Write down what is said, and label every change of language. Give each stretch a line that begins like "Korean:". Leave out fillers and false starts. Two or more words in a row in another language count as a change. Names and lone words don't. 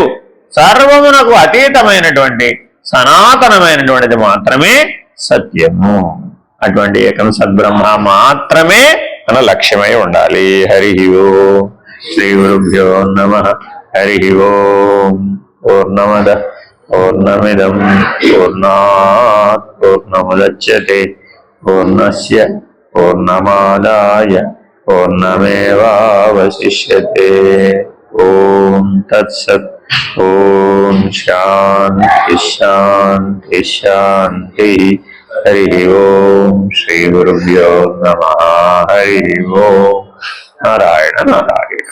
Telugu: సర్వమునకు అతీతమైనటువంటి సనాతనమైనటువంటిది మాత్రమే సత్యము. అటువంటి ఏకం సద్బ్రహ్మ మాత్రమే మన లక్ష్యమై ఉండాలి.
Sanskrit: హరి ఓం. శ్రీ గురుభ్యో నమః. హరి ఓం. పూర్ణమద పూర్ణమిదం పూర్ణాత్ పూర్ణముదచ్యతే పూర్ణస్య పూర్ణమాదాయ పూర్ణమేవావశిష్యతే. ఓం తత్సత్. ఓం శాంతి శాంతి శాంతి. హరి ఓం. శ్రీ గురుభ్యో నమః. హరి ఓం. నారాయణ నారాయణ.